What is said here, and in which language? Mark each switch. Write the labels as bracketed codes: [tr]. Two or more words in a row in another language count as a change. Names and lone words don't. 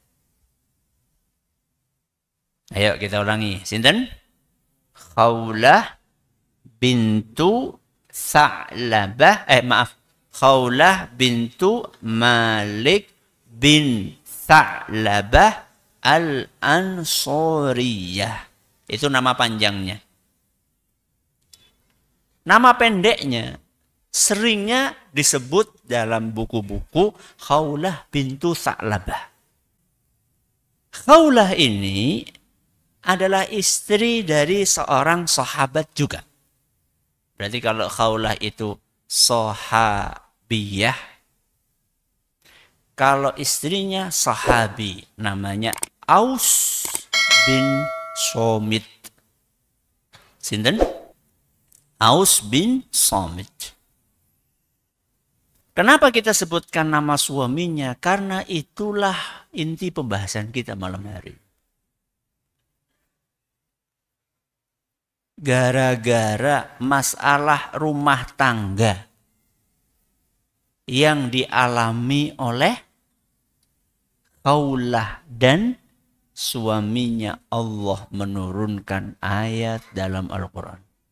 [id] Ayo kita ulangi. Sinten? Khawlah bintu Tha'labah. Khawlah bintu Malik bin Tha'labah Al-Ansariyah. Itu nama panjangnya. Nama pendeknya seringnya disebut dalam buku-buku Khawlah bintu Tha'labah. Khawlah ini adalah istri dari seorang sahabat juga. Berarti kalau Khawlah itu sahabiyah, kalau istrinya sahabi, namanya Aus bin Somit. Sinten? Aus bin Somit. Kenapa kita sebutkan nama suaminya? Karena itulah inti pembahasan kita malam hari. Gara-gara masalah rumah tangga yang dialami oleh Khawlah dan suaminya, Allah menurunkan ayat dalam Al-Quran.